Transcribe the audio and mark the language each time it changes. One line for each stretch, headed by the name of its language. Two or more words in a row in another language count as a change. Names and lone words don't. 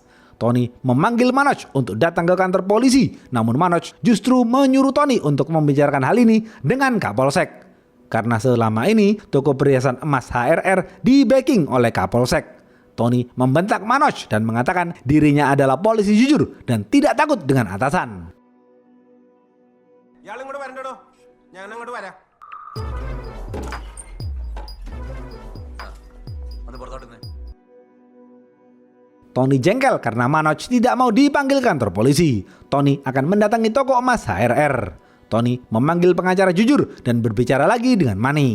Indonesian: Tony memanggil Manoj untuk datang ke kantor polisi, namun Manoj justru menyuruh Tony untuk membicarakan hal ini dengan Kapolsek. Karena selama ini toko perhiasan emas HRR di-backing oleh Kapolsek. Tony membentak Manoj dan mengatakan dirinya adalah polisi jujur dan tidak takut dengan atasan.
Malayalam: ഇയാൾ ഇങ്ങോട്ട് വരണ്ടോ? ഞാൻ അങ്ങോട്ട് വരാം.
Indonesian: Tony jengkel karena Manoj tidak mau dipanggil kantor polisi. Tony akan mendatangi toko emas HRR. Tony memanggil pengacara jujur dan berbicara lagi dengan Mani.